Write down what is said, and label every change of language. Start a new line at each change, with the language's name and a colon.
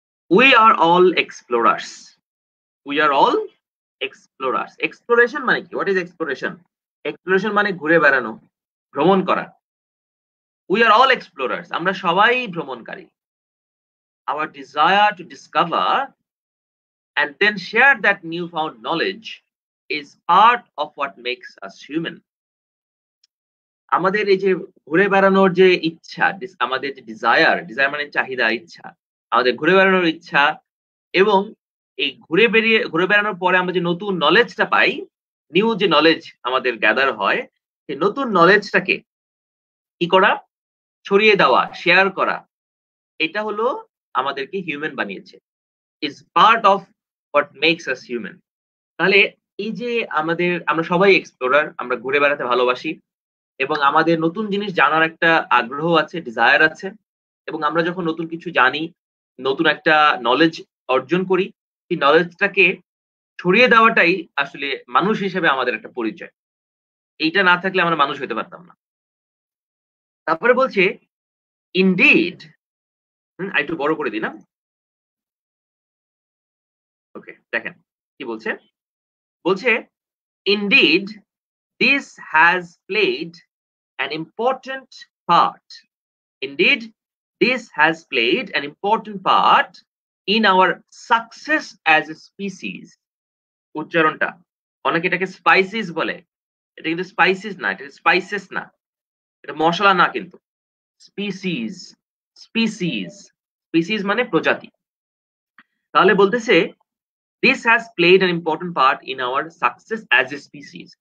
English: We are all explorers. We are all explorers.
Bangla: Exploration মানে কি?
English: What is exploration?
Bangla: Exploration মানে ঘুরে বেড়ানো, ভ্রমণ করা।
English: we are all explorers,
Bangla: আমরা সবাই ভ্রমণকারী।
English: Our desire to discover and then share that newfound knowledge is part of what makes us human.
Bangla: আমাদের এই যে ঘুরে বেড়ানোর যে ইচ্ছা, আমাদের যে ডিজায়ার মানে চাহিদা, ইচ্ছা, আমাদের ঘুরে বেড়ানোর ইচ্ছা, এবং এই ঘুরে বেড়ানোর পরে আমরা যে নতুন নলেজটা পাই, নিউ যে নলেজ আমাদের গ্যাদার হয়, সেই নতুন নলেজটাকে কি করা, ছড়িয়ে দেওয়া, শেয়ার করা, এটা হলো আমাদেরকে হিউম্যান বানিয়েছে,
English: Is part of what makes us human.
Bangla: তাহলে এই যে আমরা সবাই এক্সপ্লোরার, আমরা ঘুরে বেড়াতে ভালোবাসি, এবং আমাদের নতুন জিনিস জানার একটা আগ্রহ আছে, ডিজায়ার আছে, এবং আমরা যখন নতুন কিছু জানি, নতুন একটা নলেজ অর্জন করি, সেই নলেজটাকে ছড়িয়ে দেওয়াটাই আসলে মানুষ হিসেবে আমাদের একটা পরিচয়। এইটা না থাকলে আমরা মানুষ হতে পারতাম না। তারপরে বলছে ইনডিড, একটু বড় করে দিই না, ওকে, দেখেন কি বলছে।
English: বলছে indeed this has played an important part. Indeed this has played an important part in our success as a species.
Bangla: উচ্চারণটা, অনেকে এটাকে স্পাইসিস বলে, এটা কিন্তু স্পাইসিস না, এটা স্পাইসেস না, এটা মশলা না, কিন্তু স্পিসিস। স্পিসিস, স্পিসিস মানে প্রজাতি। তাহলে বলতেছে
English: this has played an important part in our success as a species.